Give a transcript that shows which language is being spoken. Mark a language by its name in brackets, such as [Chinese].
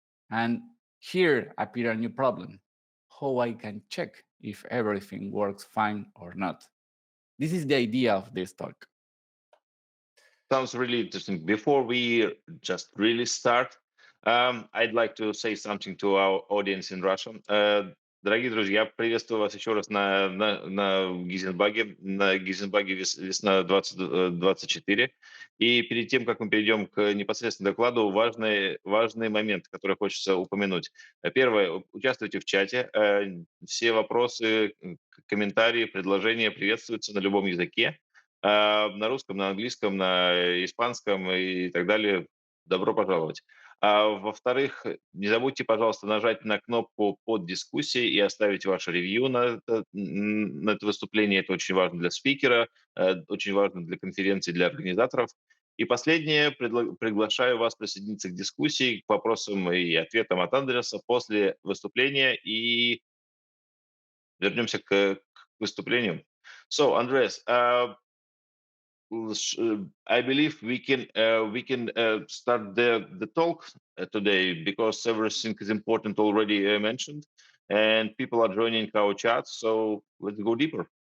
[English] And here appear a new problem: how I can check if everything works fine or not. This is the idea of this talk. Sounds really interesting. Before we just really start, I'd like to say something to our audience in Russian. [Russian] Дорогие друзья, приветствую вас еще раз на Гизенбаге, весна 2024. И перед тем, как мы перейдем к непосредственно докладу, важный момент, который хочется упомянуть. Первое, участвуйте в чате. Все вопросы, комментарии, предложения приветствуются на любом языке. На русском, на английском, на испанском и так далее. Добро пожаловать. Во-вторых, не забудьте, пожалуйста, нажать на кнопку под дискуссией и оставить ваше ревью на это выступление. Это очень важно для спикера, очень важно для конференции, для организаторов. И последнее, приглашаю вас присоединиться к дискуссии, к вопросам и ответам от Андреаса после выступления, и вернемся к выступлению. [English] So, Andreas, I believe we can start the talk today because everything is important already mentioned, and people are joining our chat. So let's go deeper.